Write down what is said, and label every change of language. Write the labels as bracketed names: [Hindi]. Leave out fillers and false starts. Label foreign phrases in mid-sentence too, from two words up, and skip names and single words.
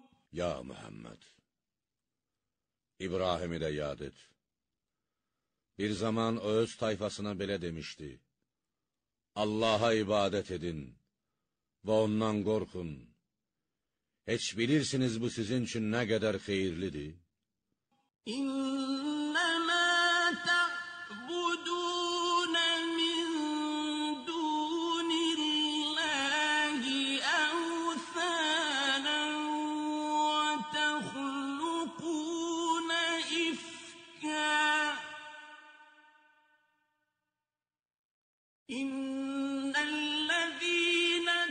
[Azerbaijani] Ya Muhammed, İbrahim'i də yad et. Bir zaman o öz tayfasına belə demişdi: Allaha ibadət edin və ondan qorxun. Heç bilirsiniz bu sizin üçün nə qədər xeyirlidir? [Arabic] إنما تعبدون من دون الله أوثانا وتخلقون إفكا إن الذين